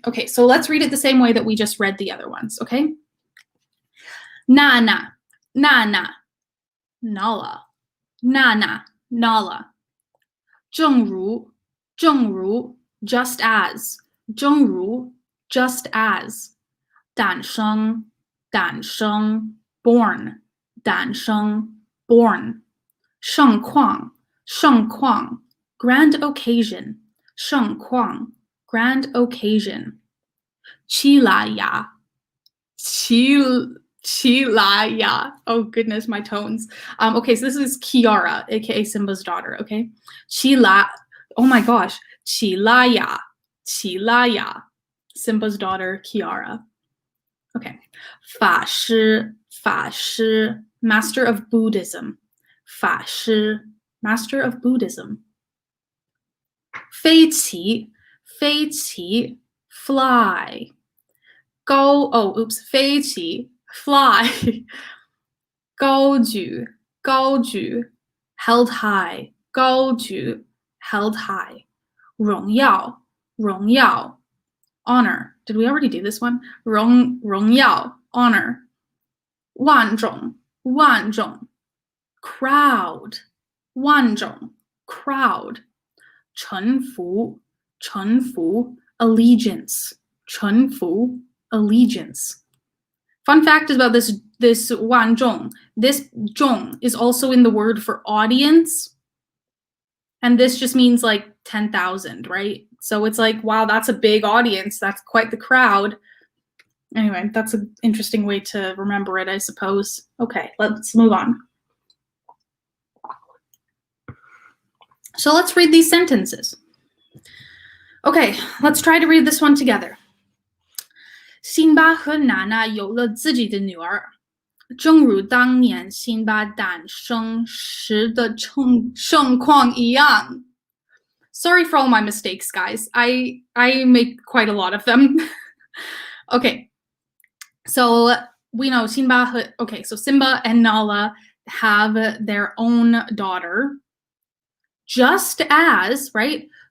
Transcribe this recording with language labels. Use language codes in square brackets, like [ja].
[en] Okay, so let's read it the same way that we just read the other ones, okay? Nana, Nana, Nala, Nana, Nala. 正如, 正如, just as, 正如, just as. [zh] 诞生, 诞生, born, 诞生, born. [en] 盛况, 盛况, grand occasion, 盛况, grand occasion. [zh] 七拉牙, 七拉牙. [en] Oh goodness, my tones. Okay, so this is Kiara, aka Simba's daughter, okay? 七拉, oh my gosh, 七拉牙, 七拉牙. Simba's daughter, Kiara. Okay. 法师, 法师, master of Buddhism. 法师, master of Buddhism. [zh] 飞起, 飞起, fly. [en] Go, oh, oops, 飞起, fly. 高举, 高举, held high. 高举, held high. 荣耀, 荣耀, honor. Did we already do this one? [zh] 荣耀, honor. 万众, 万众, crowd. [en] 万众, crowd. [zh] 臣服, 臣服, allegiance. [en] 臣服, allegiance. Fun fact about this 万众. This 众 is also in the word for audience. And this just means like 10,000, right? So it's like, wow, that's a big audience. That's quite the crowd. Anyway, that's an interesting way to remember it, I suppose. Okay, let's move on. So let's read these sentences. Okay, let's try to read this one together. [zh] 辛巴和娜娜有了自己的女儿，正如当年辛巴诞生时的盛况一样。 [en] Sorry for all my mistakes, guys. I make quite a lot of them. Okay, so we know Simba. Okay, so Simba and Nala have their own daughter, just as, right?